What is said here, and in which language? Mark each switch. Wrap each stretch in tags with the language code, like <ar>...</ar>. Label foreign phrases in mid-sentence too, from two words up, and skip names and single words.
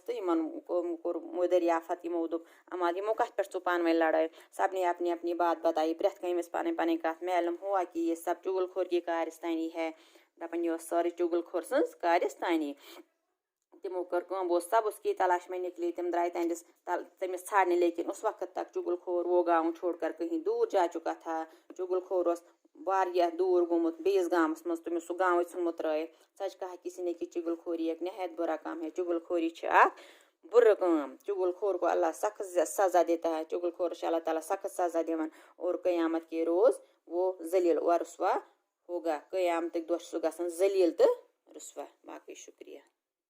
<ks>تو کور دریافت یمو دوپ اما یمو کت پہ ژو پانہٕ ؤنۍ لڑٲے</ks> <ur>سب نے اپنی اپنی بات بتائی</ur> <ks>پرٛٮ۪تھ کٲنٛسہِ ٲس پنٕنۍ پنٕنۍ کتھ</ks> <ur>معلوم ہوا کہ یہ سب چگل خور کی کارستانی</ur> <ks>ہے دپان یہ سٲرٕے چگل خور سٕنٛز کارستانی تمو کر کٲم</ks> <ur>وہ سب اس کی تلاش میں نکلی</ur> <ks>تم درائے تمس ژھانڈنے</ks> <ur>لیکن اس وقت تک</ur> <ks>چگل خور وہ گاؤں چھوڑ کر کہیں دور جا چکا تھا چگل خور اس واریاہ دور گومت بیس گامس مز تمس سہ گاؤں ژھنمت ترٲیتھ</ks> <ur>سچ کہا کسی نے کہ چگل خوری ایک نہایت برا کام ہے</ur> <ks>چگل خوری چھ اکھ برٕ کٲم</ks> <ur>چگل خور کو اللہ سخت سزا دیتا ہے</ur> <ks>چگل خورس اللہ تعالیٰ سخت سزا دِوان</ks> <ur>اور قیامت کے روز وہ ذلیل و رسوا ہوگا</ur> <ks>قیامتک دۄہ چھُ سُہ گژھان ذلیل تہٕ رسوا باقٕے شکریہ</ks>